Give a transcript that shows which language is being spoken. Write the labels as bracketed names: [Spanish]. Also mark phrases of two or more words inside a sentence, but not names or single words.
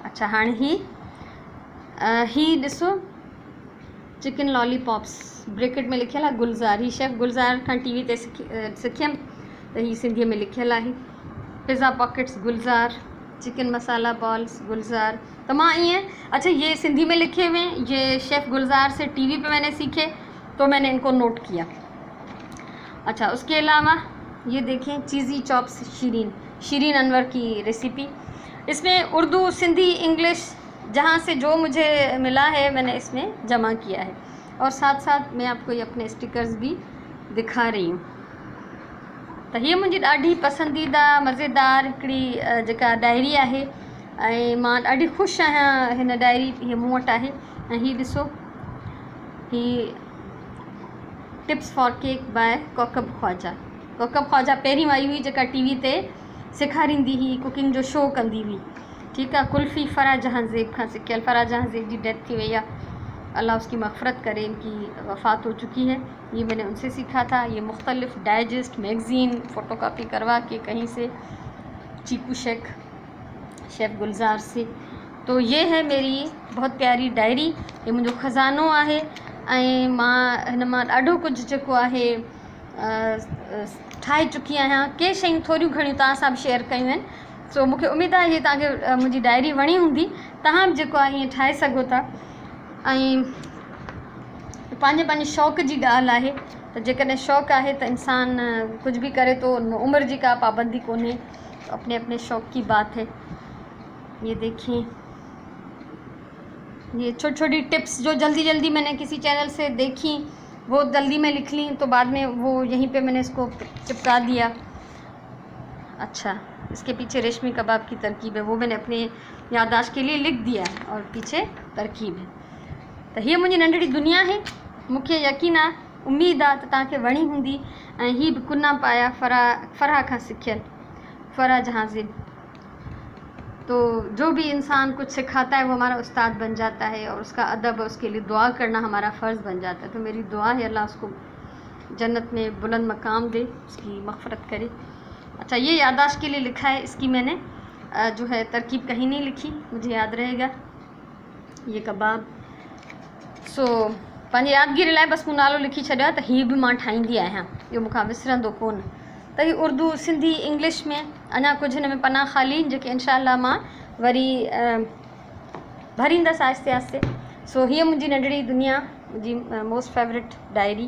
[Sindhi] अच्छा, हाणे ही ॾिसो चिकन लॉलीपॉप्स, ब्रैकेट में लिखियल आहे गुलज़ार। ही शेफ़ गुलज़ार खां टीवी ते सिखियमि, त ही सिंधीअ में लिखियल आहे। पिज़्ज़ा पॉकेट्स गुलज़ार, चिकन मसाला बॉल्स गुलज़ार। तो मां ईअं, [Hindi] अच्छा ये सिंधी में लिखे हुए, ये शेफ़ गुलज़ार से टीवी पे मैंने सीखे, तो मैंने इनको नोट किया। अच्छा, उसके अलावा ये देखें चीज़ी चॉप्स शीरीन अनवर की रेसिपी। इसमें उर्दू, सिंधी, इंग्लिश जहाँ से जो मुझे मिला है मैंने इसमें जमा किया है, और साथ साथ मैं आपको ये अपने स्टिकर्स भी दिखा रही हूँ। [Sindhi] तो ये मुझी ॾाढी पसंदीदा मज़ेदार हिकिड़ी जेका डायरी आहे, ऐं मां ॾाढी ख़ुशि आहियां हिन डायरी, हीअ मूं वटि आहे। ऐं हीअ ॾिसो, ही [English] tips for cake by [Sindhi] कोकब ख्वाजा। कोकब ख्वाजा पहिरीं आई हुई जेका टीवी ते सेखारींदी हुई, कुकिंग जो शो कंदी हुई, [Hindi] ठीक है। [Sindhi] कुल्फ़ी फ़राह जहां ज़ेब खां सिखियल। फ़राह जहां ज़ेब जी डेथ थी वई आहे, [Hindi] अल्लाह उसकी मग़फ़रत करे, इनकी वफ़ात हो चुकी है। ये मैंने उनसे सीखा था। ये मुख्तलिफ़ डाइजेस्ट मैगज़ीन फ़ोटोकॉपी करवा के कहीं से, चीकू शेफ़ गुलज़ार से। तो ये है मेरी बहुत प्यारी डायरी, ये [Sindhi] मुंहिंजो ख़ज़ानो आहे। ऐं मां हिन मां ॾाढो कुझु जेको आहे ठाहे चुकी आहियां। के शयूं थोरियूं घणियूं तव्हां सां बि शेयर कयूं आहिनि। सो मूंखे उमेदु आहे इहे तव्हांखे मुंहिंजी डायरी वणी हूंदी, तव्हां बि जेको आहे हीअं ठाहे सघो था। ऐं पंहिंजे शौक़ जी ॻाल्हि आहे, त जेकॾहिं शौक़ु आहे त इंसान कुझु बि करे थो, उमिरि जी का पाबंदी कोन्हे, [Hindi] अपने अपने शौक़ की बात है। ये देखिए, ये छोटी छोटी टिप्स जो जल्दी जल्दी मैंने किसी चैनल से देखी, वो जल्दी में लिख ली, तो बाद में वो यहीं पे मैंने इसको चिपका दिया। अच्छा, इसके पीछे रेशमी कबाब की तरकीब है, वो मैंने अपने याददाश्त के लिए लिख दिया है, और पीछे तरकीब है। [Sindhi] तो ये मुंहिंजी नंढड़ी दुनिया है, मूंखे यकीन आहे, उम्मीद आहे त तव्हांखे वणी हूंदी। ऐं ही बि कुन्ना पाया फ़राह खां सिखियल, फ़राह जहां ज़ेब। [Hindi] तो जो भी इंसान कुछ सिखाता है वो हमारा उस्ताद बन जाता है, और उसका अदब, उसके लिए दुआ करना हमारा फ़र्ज़ बन जाता है। तो मेरी दुआ है अल्लाह उसको जन्नत में बुलंद मकाम दे, उसकी मग़फ़रत करे। अच्छा, ये याददाश्त के लिए लिखा है, इसकी मैंने जो है तरकीब कहीं नहीं लिखी, मुझे याद रहेगा। [Sindhi] ये कबाब, सो पंहिंजी यादगिरी लाइ बसि मूं नालो लिखी छॾियो आहे, त हीअ बि मां ठाहींदी आहियां, इहो मूंखां विसरंदो कोन। त हीअ उर्दू, सिंधी, इंग्लिश में अञा कुझु हिन में पना ख़ाली, जेके इंशाअल्लाह मां वरी भरींदसि आहिस्ते आहिस्ते। सो हीअ मुंहिंजी नंढड़ी दुनिया, मुंहिंजी [English] most favourite diary.